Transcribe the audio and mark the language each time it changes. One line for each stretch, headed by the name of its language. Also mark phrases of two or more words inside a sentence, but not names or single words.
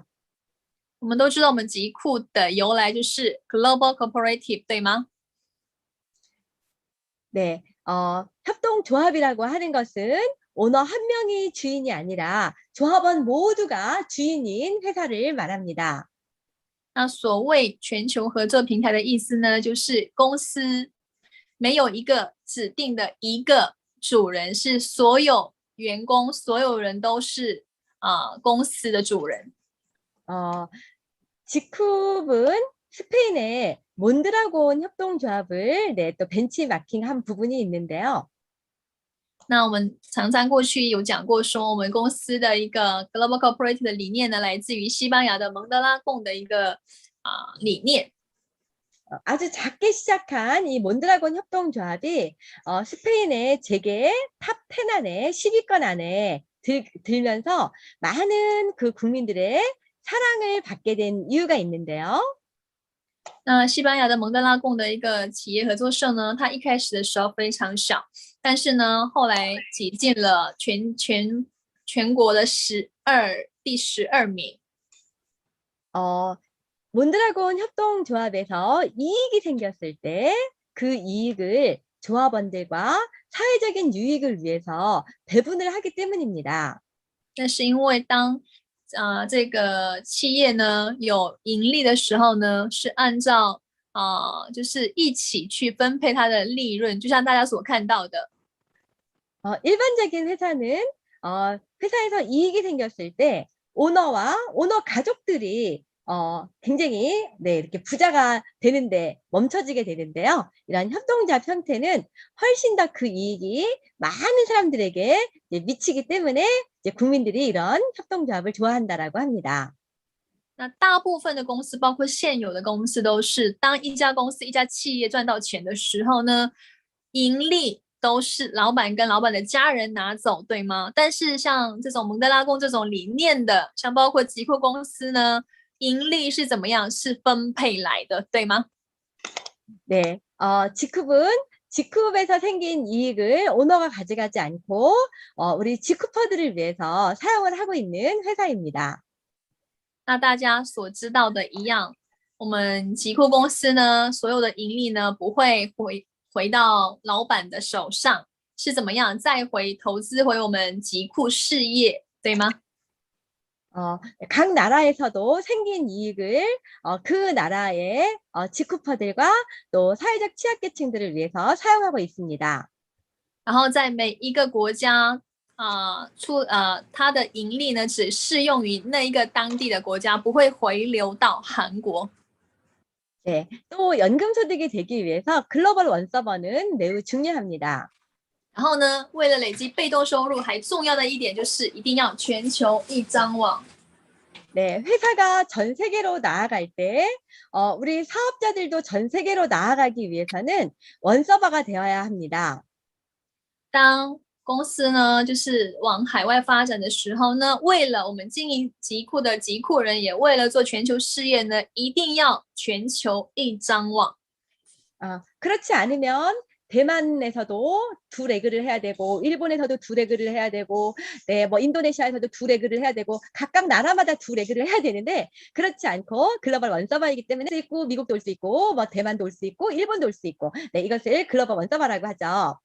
Chinese: 我们都知道我们极库的由来就是
English: Global Cooperative，
Chinese: 对吗？
Korean: 네, 협동조합이라고 하는 것은 오너 한 명이 주인이 아니라 조합원 모두가 주인인 회사를 말합니다.
Chinese: 那所谓全球合作平台的意思呢，就是公司没有一个指定的一个主人，是所有员工，所有人都是公司的主人。
Korean: 지쿱은 스페인의 몬드라곤 협동조합을 또 벤치마킹한 부분이 있는데요.
Chinese: 那我们常常过去有讲过，说我们公司的一个
English: Global Corporate
Chinese: 的理念呢，来自于西班牙的蒙德拉贡的一个理念。
Korean: 아주 작게 시작한 이 몬드라곤 협동조합이 스페인의 재계 탑 10 안에 10위권 안에 들면서 많은 그 국민들의 사랑을 받게 된 이유가 있는데요.
Chinese: 那西班牙的蒙德拉贡的一个企业合作社呢，它一开始的时候非常小，但是呢，后来挤进了全国的第12名。
Korean: 몬드라곤 협동조합에서 이익이 생겼을 때 그 이익을 조합원들과 사회적인 유익을 위해서 배분을 하기 때문입니다.
Chinese: 那是因为当这个企业呢有盈利的时候呢，是按照就是一起去分配它的利润，就像大家所看到的。
Korean: 일반적인 회사는 회사에서 이익이 생겼을 때 오너와 오너 가족들이 굉장히 네, 이렇게 부자가 되는데 멈춰지게 되는데요. 이런 협동조합 형태는 훨씬 더 그 이익이 많은 사람들에게 이제 미치기 때문에 이제 국민들이 이런 협동조합을 좋아한다라고 합니다.
Chinese: 那大部分的公司，包括现有的公司，都是当一家公司、一家企业赚到钱的时候呢，盈利都是老板跟老板的家人拿走，对吗？但是像这种蒙德拉宫这种理念的，像包括极客公司呢，盈利是怎么样？是分配来的，对吗？
Korean: 네, 지쿱에서 생긴 이익을 오너가 가져가지 않고 우리 지쿠퍼들을 위해서 사용을 하고 있는 회사입니다.
Chinese: 那大家所知道的一样，我们极客公司呢，所有的盈利呢，不会回到老板的手上，是怎么样再投资回我们极客事业，对吗？
Korean: 각 나라에서도 생긴 이익을 그 나라의 지쿠퍼들과 또 사회적 취약계층들을 위해서 사용하고 있습니다.
Chinese: 然后在每一个国家它的盈利呢，只适用于那一个当地的国家，不会回流到韩国。
Korean: 네, 또 연금소득이 되기 위해서 글로벌 원서버는 매우 중요합니다.
Chinese: 然后呢，为了累积被动收入，还重要的一点就是一定要全球一张网。
Korean: 네, 회사가 전 세계로 나아갈 때 우리 사업자들도 전 세계로 나아가기 위해서는 원서버가 되어야 합니다.
Chinese: 当公司呢就是往海外发展的时候呢，为了我们经营极库的极库人，也为了做全球事业呢，一定要全球一张网。
Korean: 그렇지 않으면 대만에서도 두 레그를 해야 되고 일본에서도 두 레그를 해야 되고 네, 뭐 인도네시아에서도 두 레그를 해야 되고 각각 나라마다 두 레그를 해야 되는데 그렇지 않고 글로벌 원서버이기 때문에 있고 미국도 올 수 있고 뭐 대만도 올 수 있고 일본도 올 수 있고 네, 이것을 글로벌 원서버라고 하죠.